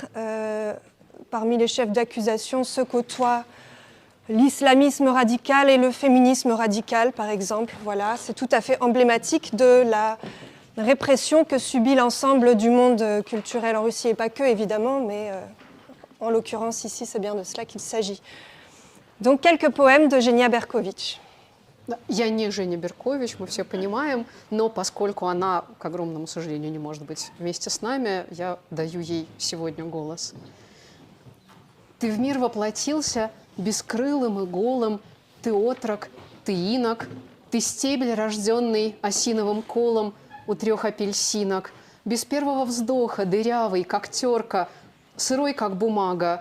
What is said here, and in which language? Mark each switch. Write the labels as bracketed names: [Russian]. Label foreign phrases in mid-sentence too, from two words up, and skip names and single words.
[French] Parmi les chefs d'accusation se côtoient l'islamisme radical et le féminisme radical, par exemple. Voilà, c'est tout à fait emblématique de la répression que subit l'ensemble du monde culturel en Russie, et pas que, évidemment, mais en l'occurrence, ici, c'est bien de cela qu'il s'agit. Donc, quelques poèmes de Genia Berkovich. [Russian] Я не Женя Беркович, мы все понимаем, но поскольку она, к огромному сожалению, не может быть вместе с нами, я даю ей сегодня голос. Ты в мир воплотился бескрылым и голым, ты отрок, ты инок, ты стебель, рожденный осиновым колом у 3 апельсинок, без первого вздоха, дырявый, как терка, сырой, как бумага.